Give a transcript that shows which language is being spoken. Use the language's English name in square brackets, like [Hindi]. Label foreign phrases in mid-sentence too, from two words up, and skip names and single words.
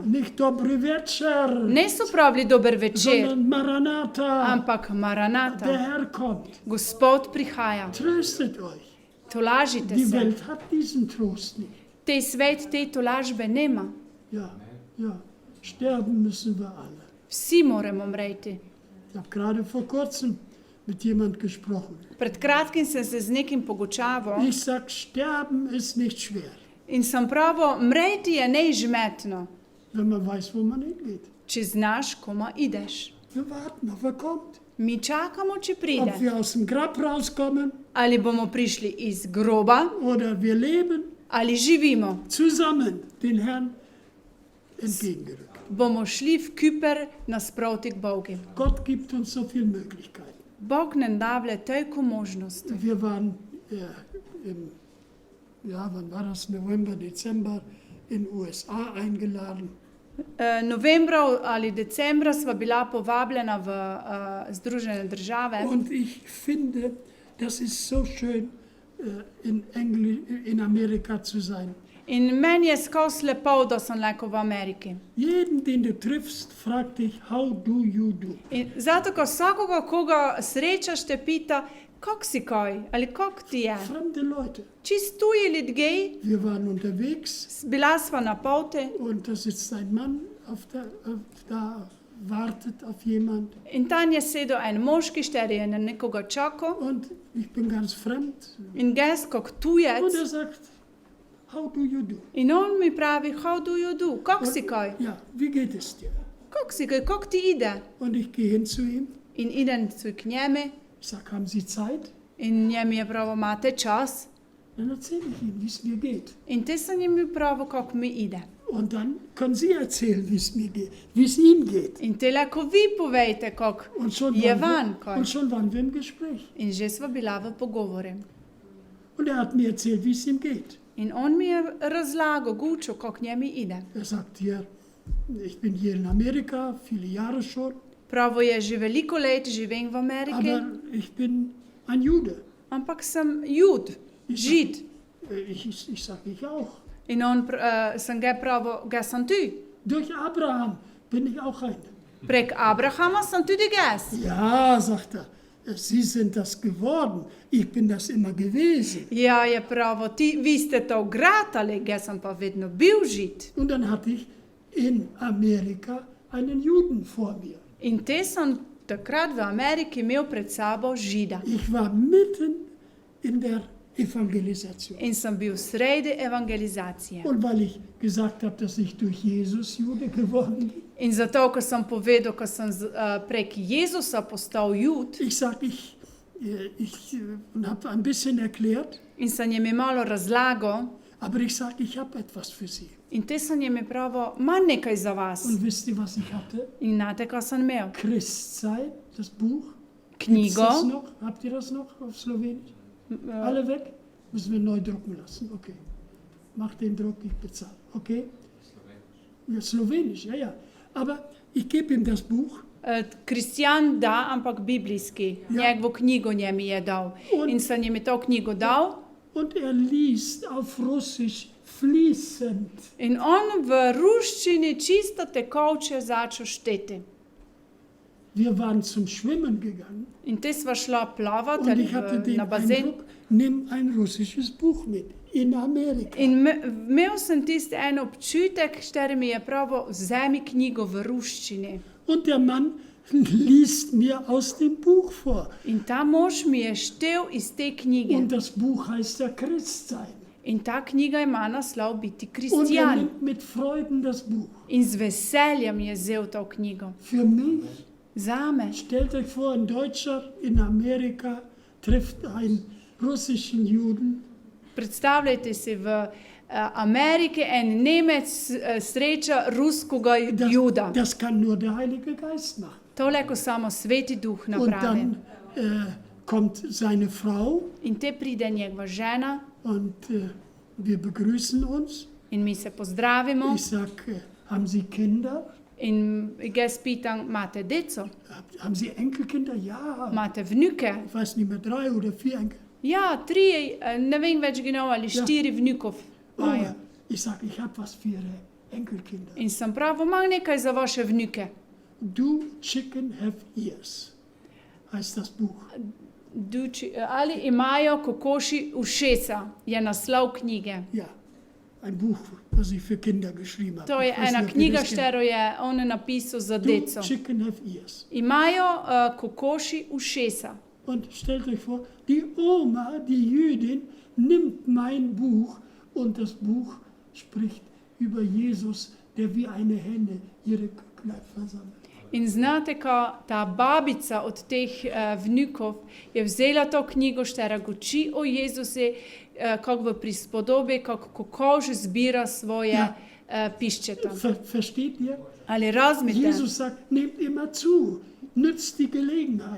[German] Nicht [Slovenian] Dobry Večer, Ne so pravili dober večer, [German] sondern Maranatha. [Slovenian] ampak [German] Der [Slovenian] Maranata. [German] Herr kommt. [Slovenian] Gospod prihaja. [German] Tröstet euch. [Slovenian] Tolažite [German] Die [Slovenian] se. [German] Welt hat diesen Trost nicht. [Slovenian] Tej svet te tolažbe nema. [German] Ja, ja. Sterben müssen wir alle. [Slovenian] Vsi moramo mreti. [German] Ich habe gerade vor kurzem mit jemand gesprochen. [Slovenian] Pred kratkim sem se z nekim pogučaval [German] Ich sag, sterben ist nicht schwer, [Slovenian] in sem pravil, mreti je neizmetno, [German] wenn man weiß, wo man hingeht. [Slovenian] če znaš, koma ideš. [German] Wir warten, ob er kommt. [Slovenian] Mi čakamo, če [German] ob [Slovenian] pride. [German] wir aus dem Grab rauskommen [Slovenian] Ali bomo prišli iz groba, [German] oder wir leben, [Slovenian] ali živimo. [German] zusammen den Herrn entgegengerückt. [Slovenian] Bomo šli v Küper nasproti k Bogu. [German] Gott gibt uns so viele Möglichkeiten. [Slovenian] Bog nam davlja toliko možnosti. [German] Wir waren wann war das? November, Dezember in USA eingeladen. [Slovenian] Novembra ali decembra sva bila povabljena v Združene države [German] Und ich finde, das ist so schön, in Amerika zu sein. [Slovenian] in meni je skozi lepo, da sem leko v Ameriki. [German] Jeden, den du triffst, fragt dich, [English] how do you do? [Slovenian] In zato, ko vsakoga, koga srečaš, te pita, kako si kaj ali kako ti je. [German] Fremde Leute. [Slovenian] Čist tuji ljudje, [German] Wir waren unterwegs [Slovenian] bila sva na poti [German] und da sitzt ein Mann da wartet auf jemand [Slovenian] in tam je sedel en moški, šteri je na nekoga čakal [German] und ich bin ganz fremd. [Slovenian] in ges kot [German] Und [Slovenian] tujec. [German] er sagt, [English] how do you do? [Slovenian] In on mi pravi, [English] how do you do, [Slovenian] kako si kaj, [German] Ja, wie geht es dir? [Slovenian] kako si kaj, kako ti ide. [German] Und ich gehe hin zu ihm. [Slovenian] In idem k njemu [German] Ich sage, haben Sie Zeit? [Slovenian] in njemu je pravo, imate čas. [German] Dann erzähle ich Ihnen, wie es mir geht. [Slovenian] In te sem jim pravo, kako mi ide. [German] Und dann können Sie erzählen, wie es mir geht, wie es Ihnen geht. [Slovenian] In te lahko vi povejte, kako [German] Und schon, [Slovenian] je [German] waren [Slovenian] van, [German] wir, [Slovenian] kaj. [German] und schon waren wir im Gespräch. [Slovenian] In že sva bila v pogovoru. [German] Und er hat mir erzählt, wie es ihm geht. [Slovenian] In on mi je razlagal, gučil, kako njemu ide. [German] Er sagt hier, ich bin hier in Amerika, viele Jahre schon, [Slovenian] Pravo je že veliko let živim v Ameriki, [German] aber ich bin ein Jude. [Slovenian] ampak sem jud, žid. [German] Ich sage, ich auch. [Slovenian] In on sem ga pravo, ga sem tu. [German] Durch Abraham bin ich auch ein. [Slovenian] Prek Abrahama sem tudi gas. [German] Ja, sagt er, Sie sind das geworden. Ich bin das immer gewesen. [Slovenian] Ja, je pravo, vi ste to gratali, ga sem pa vedno bil žid. [German] Und dann hatte ich in Amerika einen Juden vor mir. [Slovenian] In te sem takrat v Ameriki imel pred sabo žida. [German] Ich war mitten in der Evangelisation. [Slovenian] In sem bil sredi evangelizacije. [German] Und weil ich gesagt habe, dass ich durch Jesus Jude geworden bin, [Slovenian] In zato, ko sem povedal, ko sem prek Jezusa postal jud, [German] ich sage, ich habe ein bisschen erklärt, [Slovenian] in sem jim malo razlagal, [German] aber ich sage, ich habe etwas für Sie. [Slovenian] in te sem jim pravo, manj nekaj za vas. [German] Und wisst ihr, was ich hatte? [Slovenian] In znate, kaj sem imel? [German] Christzeit, das Buch. Gibt's [Slovenian] Knjigo, [German] das noch? Habt ihr das noch auf Slowenisch? Alle weg? Müssen wir neu drucken lassen. Okay. Mach den Druck, ich bezahle. Okay? Ja, Slowenisch, ja, ja. Aber ich gebe ihm das Buch. [Slovenian] Kristjan da, ampak biblijski. Ja. Njegovo knjigo njemi je dal. [German] Und- [Slovenian] In sem jim to knjigo dal. [German] Und er liest auf Russisch fließend. [Slovenian] In on v ruščini čisto tekoče začel šteti. [German] Wir waren zum Schwimmen gegangen [Slovenian] In te sva šla plavati [German] und [Slovenian] ali [German] ich hatte den [Slovenian] na bazen. [German] Eindruck, nimm ein russisches Buch mit in Amerika. [Slovenian] In imel sem tisti en občutek, šteri mi je pravo, vzemi knjigo v ruščini. [German] Und der Mann liest mir aus dem Buch vor. [Slovenian] In ta mož mi je štel iz te knjige. [German] Und das Buch heißt ja Christsein. [Slovenian] In ta knjiga ima naslov Biti [German] Und er [Slovenian] kristjan. [German] nimmt mit Freuden das Buch. [Slovenian] In z veseljem je vzel to knjigo. [German] Für mich, [Slovenian] Zame. [German] stellt euch vor, ein Deutscher in Amerika trifft einen russischen Juden. [Slovenian] Predstavljajte si v Ameriki en Nemec sreča ruskega juda. [German] Das kann nur der Heilige Geist machen. [Slovenian] To lahko samo Sveti Duh [German] Und [Slovenian] napravi. [German] dann kommt seine Frau [Slovenian] In te pride njegova žena [German] und wir begrüßen uns. [Slovenian] in mi se pozdravimo. [German] Ich sage, haben Sie Kinder? [Slovenian] In jaz pitam, imate deco? [German] Haben Sie Enkelkinder? Ja. [Slovenian] Imate vnuke? [German] Ich weiß nicht mehr, 3 oder 4 Enkel. Ja, 3, [Slovenian] ne vem več genau, ali 4 vnukov [German] Oh, [Slovenian] imajo. [German] ich sage, ich habe was für Ihre Enkelkinder. [Slovenian] In sem prav, imam nekaj za vaše vnuke. [English] Do chicken have ears, [German] heißt das Buch. [Slovenian] Ali imajo kokoši ušesa, je naslov knjige. [German] Ja, ein Buch, was ich für Kinder geschrieben habe. [Slovenian] To je [German] Ich weiß [Slovenian] ena [German] nicht, ob ihr [Slovenian] knjiga, [German] das kennt. [Slovenian] štero je on napisal za [English] Do [Slovenian] deco. [English] chicken have ears. [Slovenian] Imajo kokoši ušesa. [German] Und stellt euch vor, die Oma, die Jüdin, nimmt mein Buch und das Buch spricht über Jesus, der wie eine Henne ihre Küken versammelt. [Slovenian] In znate, ko ta babica od teh vnukov je vzela to knjigo, štera uči o Jezusi, kako v prispodobi, kako kokoš zbira svoje piščeta. [German] Versteht ihr? [Slovenian] Ali razumite? [German] Jesus sagt, nehmt immer zu, nützt die Gelegenheit.